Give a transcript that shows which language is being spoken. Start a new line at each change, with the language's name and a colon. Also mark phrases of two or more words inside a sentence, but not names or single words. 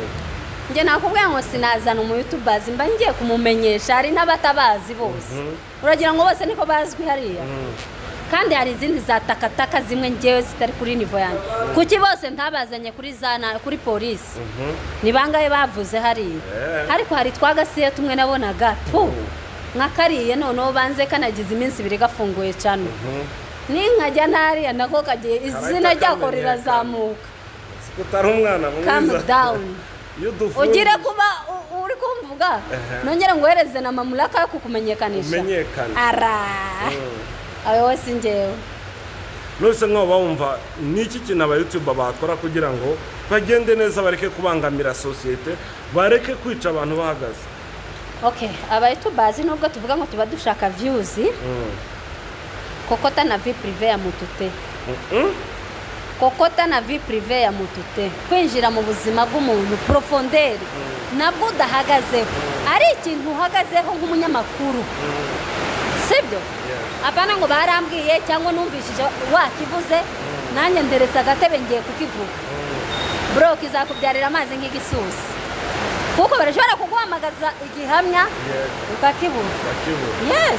Kinyarwanda: njye nakubwira ngo sinazana umuyutubazi mba ngiye kumumenyesha hari n'abatabazi bose uragira ngo bose niko bazwi hariya kandi hari izindi za takataka zimwe ngewe zitari kuri nivo yanjye kuki bose ntabazanye kuri polisi ni bangahe bavuze hariya ariko hari twagasiye tumwe nabonaga nka kariye noneho banze kanagize iminsi 2 gafunguye cyane ninkajya ntariya nako kagiye izina ryako rirazamuka utari umwana mwiza
English: calm down
Kinyarwanda: ugire kuba uri kumvuga nongere ngohereze na mamulaka yo kukumenyekanisha ara awe wose ngewe nose nko bawumva niki kintu aba YouTuber bakora kugira ngo bagende neza bareke kubangamira societe bareke kwica abantu bahagaze okay aba YouTubers nubwo tuvuga ngo tuba dushaka views kokota na
French: vie privée
Kinyarwanda: ya mutute kokota na
French: vie privée
Kinyarwanda: ya mutute kwinjira mu buzima bw'umuntu profondeur nabwo udahagazeho ari ikintu uhagazeho nk'umunyamakuru sibyo apana ngo barambwiye cyangwa numvishije wakivuze nanjye nderetse agatebe ngiye kukivuga bro kizakubyarira amazi nk'igisusi kuko barashobora kuguhamagaza igihamya ukakibura yes